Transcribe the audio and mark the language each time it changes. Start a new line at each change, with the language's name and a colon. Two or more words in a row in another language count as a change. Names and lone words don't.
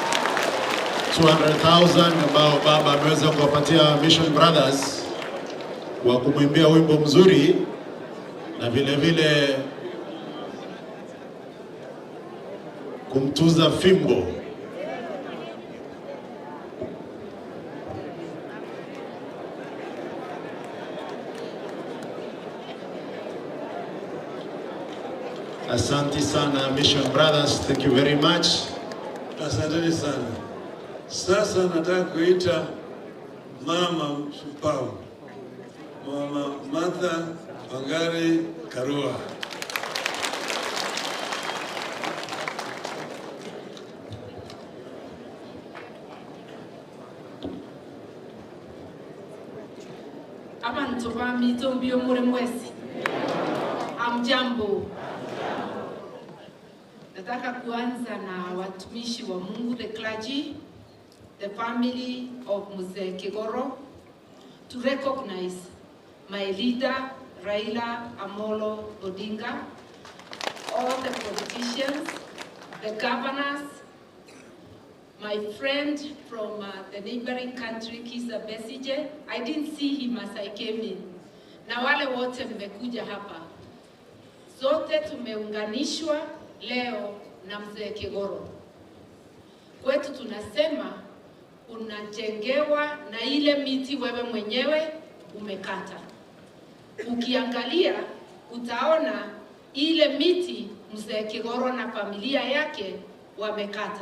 Swahili: 200,000 ambao baba ameweza kuwapatia Mission Brothers wa kumwimbia wimbo mzuri na vile vile kumtuza fimbo. Asante sana Mission Brothers,
English: thank you very much.
Swahili: Asante sana. Sasa nataka kuita mama shupavu, Mama Martha Wangari Karua. Abantu bami tombio mure mwezi. Amjambo. Nataka kuanza na watumishi wa Mungu,
English: the clergy, the family of Mzee Kigoro, to recognize my leader, Raila Odinga, all the politicians, the governors, my friend from the neighboring country, Kizza Besigye. I didn't see him as I came in.
Swahili: Na wale wote mmekuja hapa. Zote tumeunganishwa leo na Mzee Kigoro. Kwetu tunasema unajengewa na ile miti wewe mwenyewe umekata. Ukiangalia utaona ile miti Mzee Kigoro na familia yake wamekata.